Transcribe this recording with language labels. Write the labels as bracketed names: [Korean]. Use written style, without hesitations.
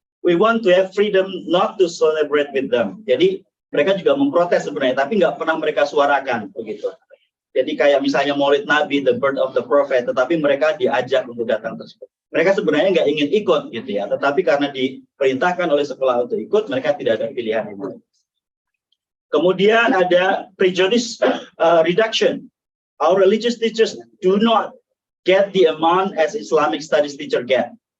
[English] We want to have freedom not to celebrate with them. [Indonesian] Jadi mereka juga memprotes sebenarnya, tapi nggak pernah mereka suarakan begitu. Jadi kayak misalnya Maulid Nabi, [English] the birth of the Prophet, [Indonesian] tetapi mereka diajak untuk datang tersebut. Mereka sebenarnya nggak ingin ikut gitu ya, tetapi karena diperintahkan oleh sekolah untuk ikut, mereka tidak ada pilihan itu. Kemudian ada prejudice reduction. [English] Our religious teachers do not get the amount as Islamic studies teacher get.